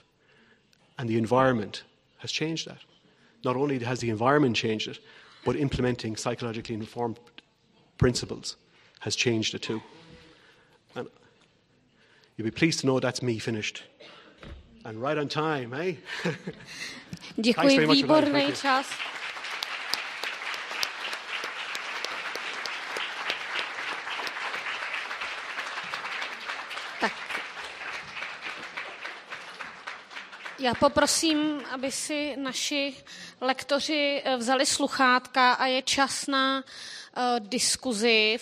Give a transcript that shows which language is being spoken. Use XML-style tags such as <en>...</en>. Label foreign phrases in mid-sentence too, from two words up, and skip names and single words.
<en>And the environment has changed that. Not only has the environment changed it, but implementing psychologically informed principles has changed it too. And you'll be pleased to know that's me finished. And right on time, eh?</en> <cs>Děkuji, výborný čas. Tak. Já poprosím, aby si naši lektoři vzali sluchátka a je čas na diskuzi.</cs>